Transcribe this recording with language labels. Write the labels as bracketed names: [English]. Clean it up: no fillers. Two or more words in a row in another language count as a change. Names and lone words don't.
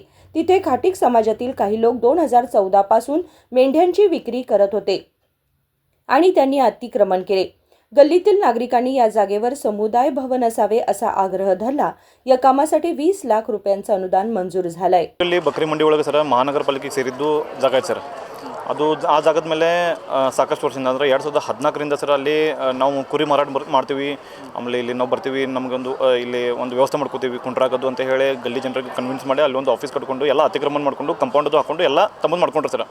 [Marathi] तिथे खाटीक समाजातील काही लोक 2014 पासून मेंढ्यांची विक्री करत होते आणि त्यांनी अतिक्रमण केले। गल्लीतील नागरिकांनी या जागेवर समुदाय भवन असावे असा आग्रह धरला। या कामासाठी 20 लाख रुपयांचं अनुदान मंजूर झालंय। [Kannada] ಇಲ್ಲಿ ಬಕ್ರಿ ಮಂಡಿ ಒಳಗೆ ಸರ್ ಮಹಾನಗರ ಪಾಲಿಕೆಗೆ ಸೇರಿದ್ದು ಜಾಗ ಐತೆ ಸರ್। ಅದು ಆ ಜಾಗದ ಮೇಲೆ ಸಾಕಷ್ಟು ವರ್ಷದಿಂದ ಅಂದರೆ 2014ರಿಂದ ಸರ್ ಅಲ್ಲಿ ನಾವು ಕುರಿ ಮಾರಾಟ ಮಾಡ್ತೀವಿ, ಆಮೇಲೆ ಇಲ್ಲಿ ನಾವು ಬರ್ತೀವಿ, ನಮಗೊಂದು ಇಲ್ಲಿ ಒಂದು ವ್ಯವಸ್ಥೆ ಮಾಡ್ಕೋತೀವಿ ಕುಂಟ್ರಾಗೋದು ಅಂತ ಹೇಳಿ ಗಲ್ಲಿ ಜನರಿಗೆ ಕನ್ವಿನ್ಸ್ ಮಾಡಿ ಅಲ್ಲಿ ಒಂದು ಆಫೀಸ್ ಕಟ್ಕೊಂಡು ಎಲ್ಲ ಅತಿಕ್ರಮಣ ಮಾಡ್ಕೊಂಡು ಕಂಪೌಂಡದು ಹಾಕೊಂಡು ಎಲ್ಲ ತಮ್ಮದು ಮಾಡ್ಕೊಂಡ್ರು ಸರ್।